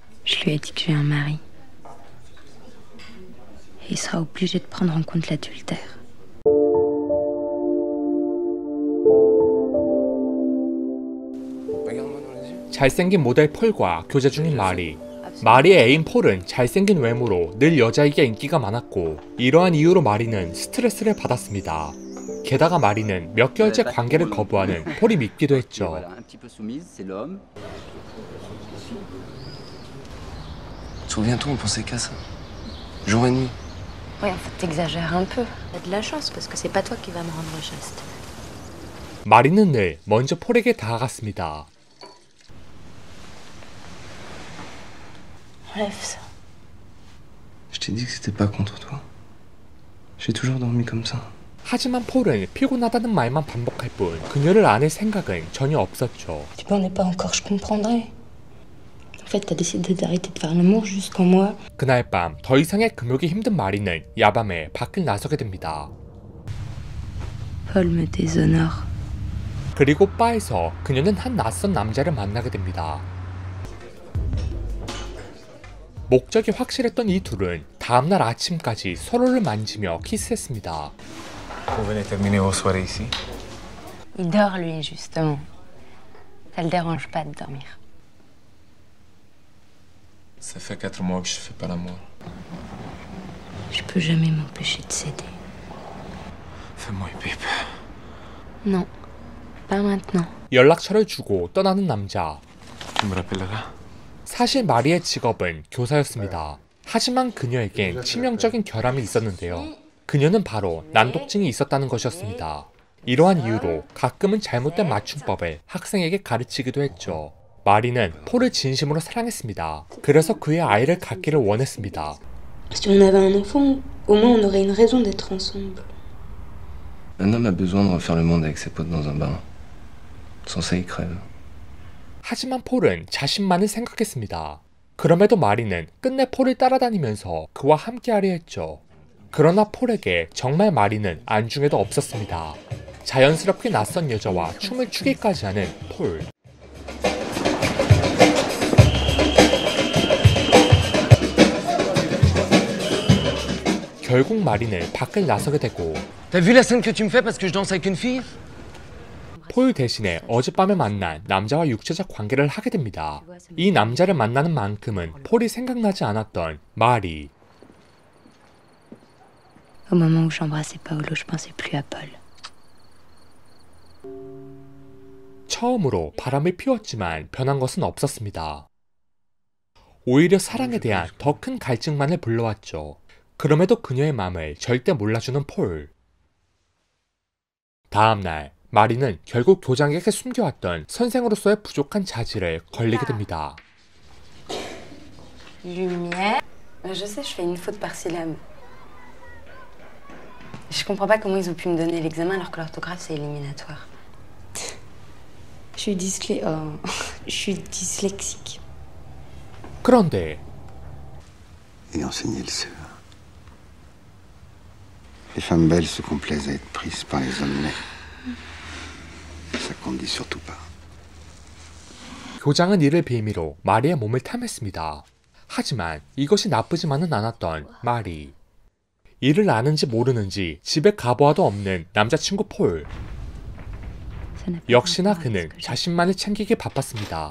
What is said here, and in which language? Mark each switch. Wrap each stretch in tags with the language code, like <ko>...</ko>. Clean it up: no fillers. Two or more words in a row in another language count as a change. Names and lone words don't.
<fr>Je lui ai dit que j'ai un mari. Et il sera obligé de prendre en compte l'adultère.</fr> <ko>잘생긴 모델 폴과 교제 중인 마리. 마리의 애인 폴은 잘생긴 외모로 늘 여자에게 인기가 많았고 이러한 이유로 마리는 스트레스를 받았습니다. 게다가 마리는 몇 개월째 관계를 거부하는 폴이 믿기도 했죠.</ko> <fr>Souviens-toi, on pensait qu'à ça. Jour et nuit. Ouais, en fait, t'exagères un peu. T'as de la chance, parce que c'est pas toi qui vas me rendre chaste.</fr> <ko>마리는 늘 먼저 폴에게 다가갔습니다.</ko> <fr>Enlève ça. Je t'ai dit que c'était pas contre toi. J'ai toujours dormi comme ça.</fr> <ko>하지만 폴은 피곤하다는 말만 반복할 뿐 그녀를 안을 생각은 전혀 없었죠.</ko> <fr>Tu m'en es pas encore, je comprendrais. En fait, t'as décidé d'arrêter de faire l'amour jusqu'en moi.</fr> <ko>그날 밤 더 이상의 금욕이 힘든 마리는 야밤에 밖을 나서게 됩니다.</ko> <fr>Paul me déshonore.</fr> <ko>그리고 바에서 그녀는 한 낯선 남자를 만나게 됩니다. 목적이 확실했던 이 둘은 다음날 아침까지 서로를 만지며 키스했습니다.</ko> <fr>Vous venez terminer vos soirées ici? Il dort, lui, justement. Ça le dérange pas de dormir. Ça fait 4 mois que je fais pas l'amour. Je peux jamais m'empêcher de céder. Fais-moi une pipe. Non, pas maintenant.</fr> <ko>연락처를 주고 떠나는 남자.</ko> <fr>Tu me rappelleras?</fr> <ko>사실 마리의 직업은 교사였습니다. 하지만 그녀에겐 치명적인 결함이 있었는데요. 그녀는 바로 난독증이 있었다는 것이었습니다. 이러한 이유로 가끔은 잘못된 맞춤법을 학생에게 가르치기도 했죠. 마리는 폴을 진심으로 사랑했습니다. 그래서 그의 아이를 갖기를 원했습니다.</ko> <fr>Si on avait un enfant, au moins on aurait une raison d'être ensemble. Un homme a besoin de refaire le monde avec ses potes dans un bar. Sans ça, il crève.</fr> <ko>하지만 폴은 자신만을 생각했습니다. 그럼에도 마리는 끝내 폴을 따라다니면서 그와 함께하려 했죠. 그러나 폴에게 정말 마리는 안중에도 없었습니다. 자연스럽게 낯선 여자와 춤을 추기까지 하는 폴. 결국 마리는 밖을 나서게 되고</ko> <fr>T'as vu la scène que tu me fais parce que je danse avec une fille?</fr> <ko>폴 대신에 어젯밤에 만난 남자와 육체적 관계를 하게 됩니다. 이 남자를 만나는 만큼은 폴이 생각나지 않았던 마리.</ko> <fr>Au moment où j'embrassais Paolo, je pensais plus à Paul.</fr> <ko>처음으로 바람을 피웠지만 변한 것은 없었습니다. 오히려 사랑에 대한 더 큰 갈증만을 불러왔죠. 그럼에도 그녀의 마음을 절대 몰라주는 폴. 다음날 마리는 결국 교장에게 숨겨왔던 선생으로서의 부족한 자질을 걸리게 됩니다.</ko> <fr>Lumière. Je sais, je fais une faute par syllabe. Je comprends pas comment ils ont pu me donner l'examen alors que l'orthographe c'est éliminatoire. Je suis dyslexique.</fr> <ko>그런데</ko> <fr>Et enseigner le CE1. Les femmes belles se complaisent à être prises par les hommes laids. Ça qu'on ne dit surtout pas.</fr> <ko>교장은 이를 빌미로 마리의 몸을 탐했습니다. 하지만 이것이 나쁘지만은 않았던 마리. 이를 아는지 모르는지 집에 가보아도 없는 남자친구 폴. 역시나 그는 자신만을 챙기기 바빴습니다.</ko>